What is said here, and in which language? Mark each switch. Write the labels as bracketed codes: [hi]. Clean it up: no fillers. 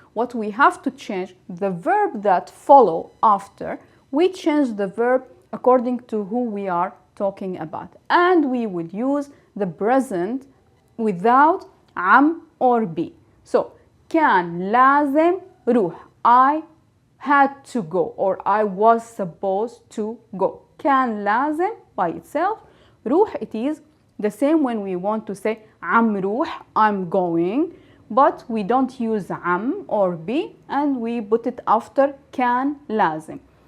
[en] What we have to change, the verb that follow after, we change the verb according to who we are talking about. And we would use the present without عم or be. So [ar] كان لازم روح. [en] I had to go or I was supposed to go. [ar] كان لازم [en] by itself. روح, it is the same when we want to say [ar] عم روح, [en] I'm going, but we don't use عم or be and we put it after كان لازم.